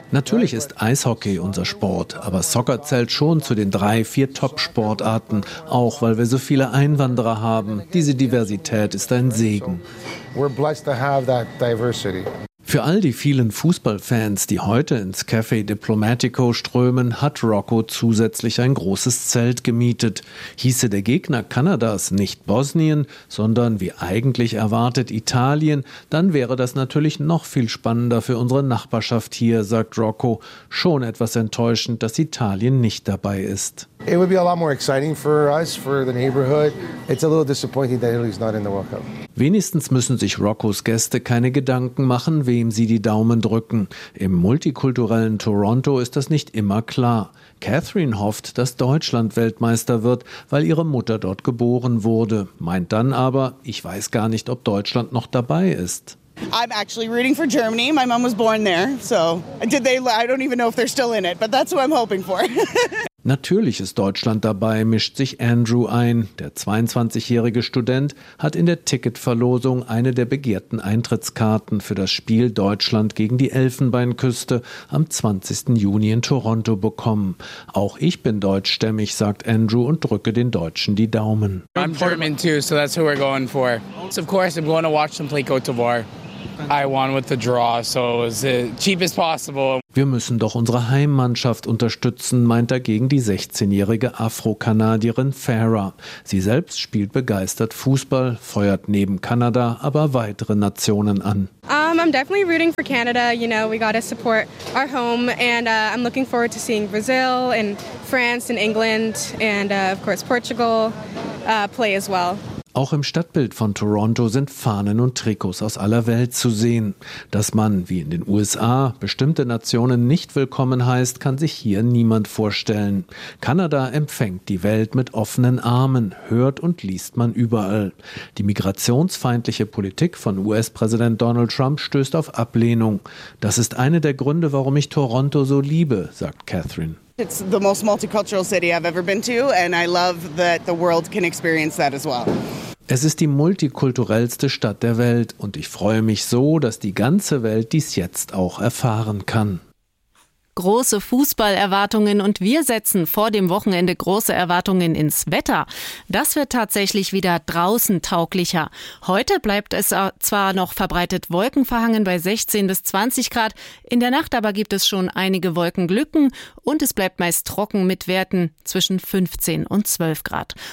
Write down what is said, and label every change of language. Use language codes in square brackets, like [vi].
[de] Natürlich ist Eishockey unser Sport, aber Soccer zählt schon zu den 3, 4 Top-Sportarten, auch weil wir so viele Einwanderer haben. Diese Diversität ist ein Segen. [en] We're blessed to have that diversity. [de] Für all die vielen Fußballfans, die heute ins Café Diplomatico strömen, hat Rocco zusätzlich ein großes Zelt gemietet. Hieße der Gegner Kanadas nicht Bosnien, sondern wie eigentlich erwartet Italien, dann wäre das natürlich noch viel spannender für unsere Nachbarschaft hier, sagt Rocco. Schon etwas enttäuschend, dass Italien nicht dabei ist. [en] It would be a lot more exciting for us, for the neighborhood. It's a little disappointing that Italy's not in the World Cup. [de] Wenigstens müssen sich Roccos Gäste keine Gedanken machen, wem sie die Daumen drücken. Im multikulturellen Toronto ist das nicht immer klar. Catherine hofft, dass Deutschland Weltmeister wird, weil ihre Mutter dort geboren wurde. Meint dann aber, ich weiß gar nicht, ob Deutschland noch dabei ist. [en] I'm actually rooting for Germany. My mom was born there, so did they. I don't even know if they're still in it, but that's what I'm hoping for. [de] Natürlich ist Deutschland dabei, mischt sich Andrew ein. Der 22-jährige Student hat in der Ticketverlosung eine der begehrten Eintrittskarten für das Spiel Deutschland gegen die Elfenbeinküste am 20. Juni in Toronto bekommen. Auch ich bin deutschstämmig, sagt Andrew und drücke den Deutschen die Daumen. [en] I'm German too, so that's who we're going for. So of course I'm going to watch them play Cote d'Ivoire. I won with the draw, so it was the cheapest possible. [de] Wir müssen doch unsere Heimmannschaft unterstützen, meint dagegen die 16-jährige Afro-Kanadierin Farah. Sie selbst spielt begeistert Fußball, feuert neben Kanada aber weitere Nationen an. [en] I'm definitely rooting for Canada. You know, we gotta support our home. And I'm looking forward to seeing Brazil and France and England and of course Portugal play as well. [de] Auch im Stadtbild von Toronto sind Fahnen und Trikots aus aller Welt zu sehen. Dass man, wie in den USA, bestimmte Nationen nicht willkommen heißt, kann sich hier niemand vorstellen. Kanada empfängt die Welt mit offenen Armen, hört und liest man überall. Die migrationsfeindliche Politik von US-Präsident Donald Trump stößt auf Ablehnung. Das ist einer der Gründe, warum ich Toronto so liebe, sagt Catherine. [en] It's the most multicultural city I've ever been to, and I love that the world can experience that as well. [de] Es ist die multikulturellste Stadt der Welt, und ich freue mich so, dass die ganze Welt dies jetzt auch erfahren kann. große Fußballerwartungen und wir setzen vor dem Wochenende große Erwartungen ins Wetter. Das wird tatsächlich wieder draußen tauglicher. Heute bleibt es zwar noch verbreitet wolkenverhangen bei 16 bis 20 Grad, in der Nacht aber gibt es schon einige Wolkenglücken und es bleibt meist trocken mit Werten zwischen 15 und 12 Grad.